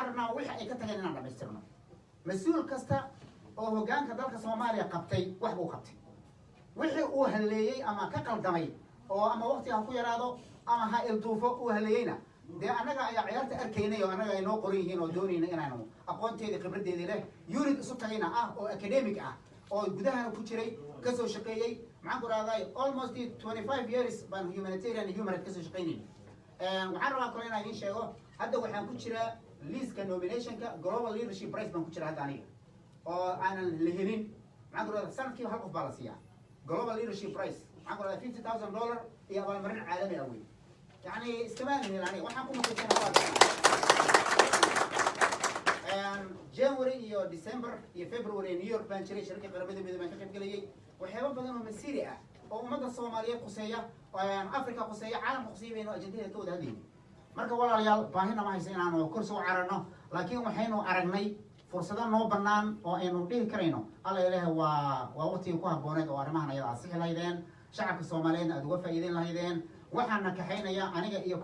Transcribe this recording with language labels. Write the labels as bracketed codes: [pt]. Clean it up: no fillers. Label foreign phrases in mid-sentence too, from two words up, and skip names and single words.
[so] rabnaa wixii ay ka tageen inaan dhamaystirno mas-uul kasta oo hoggaanka dalka soomaaliya qabtay wax buu qabtay wixii uu halleeyey ama ka qaldamay oo ama waqti ha ku yaraado ama ha ilduufo uu halleeyeyna dee annaga ayaa ciyaarta arkaynay oo annaga ay noo qoran yihiin oo doonayna inaanu aqoonteedii khibradeedii leh unit isu tagayna ah oo academic ah oo gudahana ku jiray kasoo shaqeeyey maxaan ku rahday [en] almost 25 years [so] baan [en] humanitarian human right [so] kasoo shaqeynayna waxaan rabaa kale inaan idiin sheego hadda waxaan ku jiraa liiska nominationka [en] global leadership prize [so] baan ku jira hadda aniga oo aanan la helin maxaan ku rahday sanadkiiba hal qof baa la siiyaa [en] global leadership prize [so] maxaan ku rahday $50,000 iyo abaalmarin caalami ah wey [ar] يعني استمرنا يعني [so] waxaan ku January iyo December iyo February New York baan jiray shirka qaramada midoobay baan ka qayb galay waxyaabo badan oo masiiri ah oo ummadda Soomaaliyeed quseeya Afrika quseeya caalamka quseeya baynu ajandada ka wada hadlayno marka walaalayaal baahina ma haysan inaanu kursi u cararno laakiin waxaynu aragnay fursado noo bannaan oo aynu dhihi karayno alla ilaahay waa waqtiga ku habbooneed oo arrimahan ayada aad sixi lahaydeen shacabka Soomaaliyeed aad uga faa'iideyn lahaydeen waxaana kaxaynaya aniga iyo